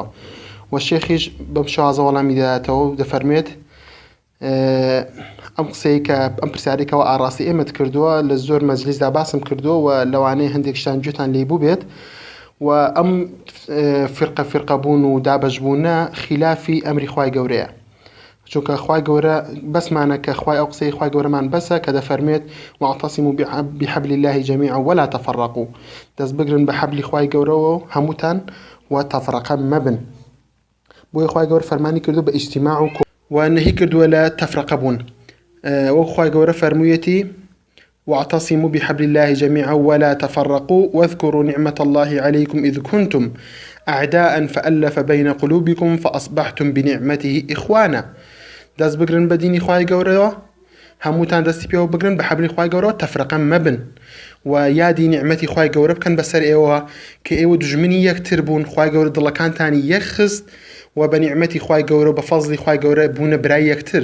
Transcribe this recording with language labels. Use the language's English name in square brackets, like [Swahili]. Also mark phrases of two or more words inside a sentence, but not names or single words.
[Central Kurdish] و شێخیش بەم شێوازە وەڵامی دەداتەوە و دەفەرمێت ئەم قسەی کە ئەم پرسیارێکەوە ئاڕاستی ئێمەت کردووە لە زۆر مەجلیسدا باسم کردووە و لەوانەیە هەندێک شتان گوێتان لێ بوو بێت، و ئەم فرقە بوون و دابەشبوونە خلافی ئەمری خوای گەورەیە، چونکە خوای گەورە بەسمانە کە خوای ئەو قسەی خوای گەورەمان بەسە کە دەفەرمێت [Arabic] واعتصموا بحبل الله جميعا ولا تفرقوا، [Central Kurdish] دەست بگرن بە حەبلی خوای گەورەوە هەمووتان و تەفرەقە مەبن. بۆیە خوای گەورە فەرمانی کردو بە ئیجتیماع و نهی کردووە لە تەفرەقە بوون، وەک خوای گەورە فەرموویەتی [Arabic] واعتصموا بحبل الله جميعا ولا تفرقوا واذكروا نعمة الله عليكم إذ كنتم أعداء فألف بين قلوبكم فأصبحتم بنعمته إخوانا. [Central Kurdish] دەست بگرن بە دینی خوای گەورەوە، هەمووتان دەستی پێوە بگرن بە حەبلی خوای گەورەوە، تەفرەقە مەبن و یادی نعمەتی خوای گەورە بکەن بەسەر ئێوە کە ئێوە دژمنی یەکتر بوون، خوای گەورە دڵەکانتانی یەخست و بە نیعمەتی خوای گەورە و بە فەزلی خوای گەورە بوونە برای یەکتر.